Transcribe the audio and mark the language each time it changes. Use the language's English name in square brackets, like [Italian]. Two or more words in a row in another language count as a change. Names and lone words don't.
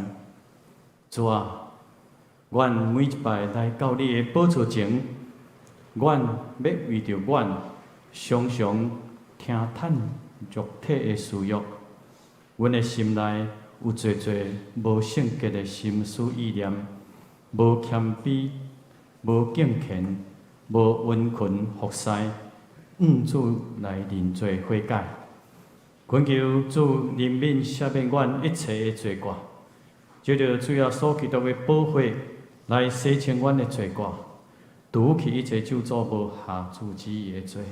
[Min Nan Chinese] 主啊，阮每一摆来到你的宝座前，阮要为着阮常常听叹肉体的私欲，阮的心内有侪侪无圣洁的心思意念，无谦卑，无敬虔，无温群服侍，主来认罪悔改。恳求主怜悯赦免阮一切的罪过，借着主耶稣基督的宝血来洗清阮的罪过，除去一切咒诅无下主旨意的罪。